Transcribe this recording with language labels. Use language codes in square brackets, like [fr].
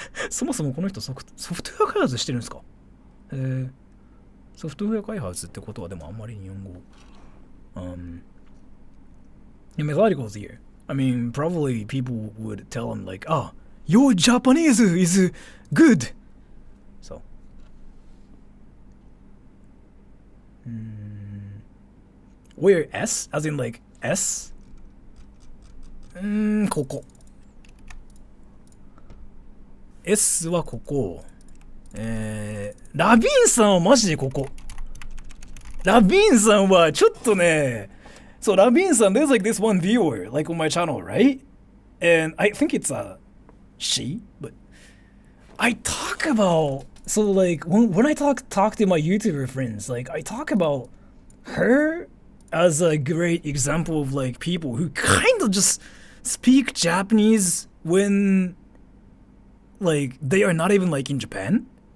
[ja] そもそもこの人ソフトウェア開発してるんですか？ソフトウェア開発ってことはでもあんまり日本語。 [en] Methodical's here. I mean, probably people would tell him like, "Ah, your Japanese is good." So. Where S? As in like S? [ja] ここ。 S はここ。ラビンさんはマジでここ。ラビンさんはちょっとね。 [en] So Ravi san, there's like this one viewer, like on my channel, right? And I think it's she, but I talk about, so like when I talk to my YouTuber friends, like I talk about her as a great example of like people who kind of just speak Japanese when like they are not even like in Japan.